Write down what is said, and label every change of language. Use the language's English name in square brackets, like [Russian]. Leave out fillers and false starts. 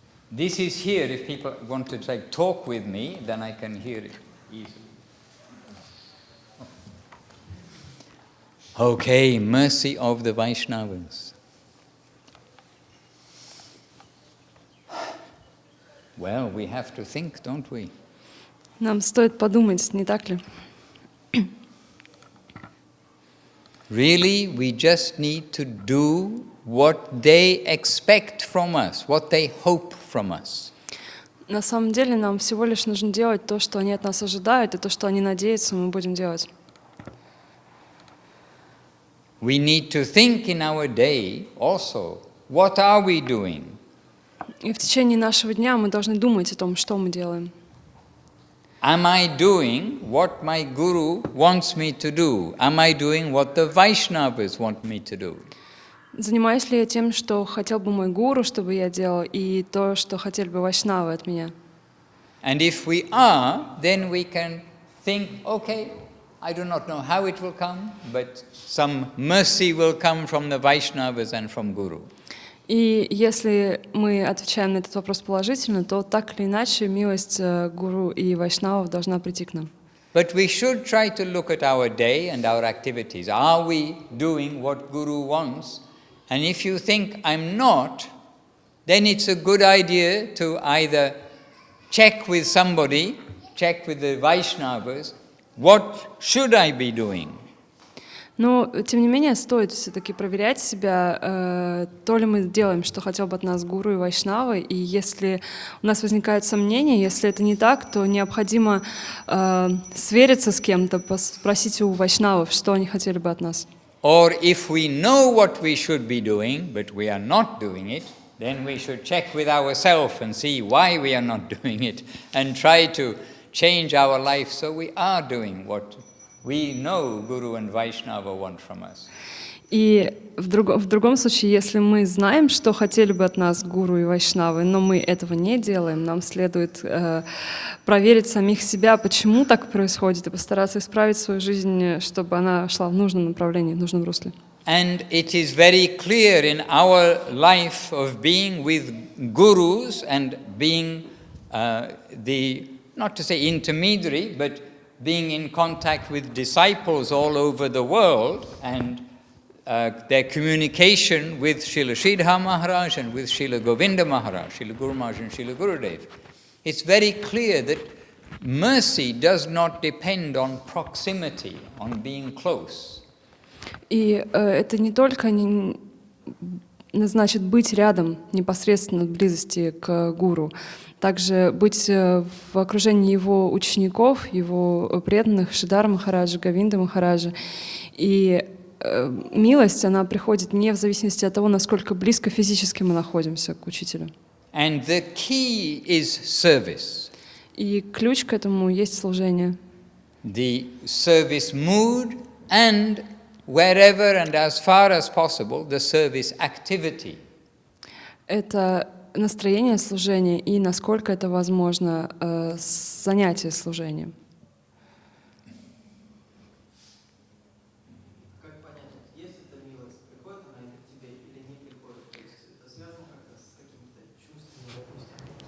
[English] This is here. If people want to talk with me, then I can hear it easily. Okay, mercy of the Vaishnavas. Well, we have to think, don't we? [Russian] Нам стоит подумать, не так ли? [English] Really, we just need to do what they expect from us, what they hope from us. [Russian] На самом деле нам всего лишь нужно делать то, что они от нас ожидают, и то, что они надеются, мы будем делать. [English] We need to think in our day also, what are we doing? [Russian] И в течение нашего дня мы должны думать о том, что мы делаем. [English] Am I doing what my guru wants me to do? Am I doing what the Vaishnavas want me to do? [Russian] Занимаюсь ли я тем, что хотел бы мой гуру, чтобы я делал, и то, что хотели бы вайшнавы от меня? [English] And if we are, then we can think, okay, I do not know how it will come, but some mercy will come from the Vaishnavas and from Guru. [Russian] И если мы отвечаем на этот вопрос положительно, то так или иначе милость гуру и вайшнавов должна прийти к нам. [English] But we should try to look at our day and our activities. Are we doing what Guru wants? And if you think I'm not, then it's a good idea to either check with somebody, check with the Vaishnavas, what should I be doing? [Russian] Но, тем не менее, стоит все-таки проверять себя, то ли мы делаем, что хотел бы от нас гуру и вайшнавы, и если у нас возникают сомнения, если это не так, то необходимо свериться с кем-то, спросить у вайшнавов, что они хотели бы от нас. [English] Or if we know what we should be doing, but we are not doing it, then we should check with ourselves and see why we are not doing it, and try to change our life so we are doing what we know Guru and Vaishnava want from us. [Russian] И в другом случае, если мы знаем, что хотели бы от нас гуру и вайшнавы, но мы этого не делаем, нам следует проверить самих себя, почему так происходит, и постараться исправить свою жизнь, чтобы она шла в нужном направлении, в нужном русле. [English] And it is very clear in our life of being with gurus and being not to say intermediary, but being in contact with disciples all over the world and their communication with Srila Sridhar Maharaj and with Srila Govinda Maharaj, Srila Guru Maharaj and Srila Gurudev. It's very clear that mercy does not depend on proximity, on being close. [Russian] И это не только значит быть рядом, непосредственно в близости к гуру, также быть в окружении его учеников, его преданных, Шридхара Махараджа, Говинда Махараджа. И милость, она приходит не в зависимости от того, насколько близко физически мы находимся к учителю. [English] And the key is service. [Russian] И ключ к этому есть служение. [English] The service mood and wherever and as far as possible, the service activity. [Russian] Это настроение служения и, насколько это возможно, занятие служением. Как понять, есть эта милость, приходит она к тебе или не приходит? То есть это связано как-то с какими-то чувствами, допустим?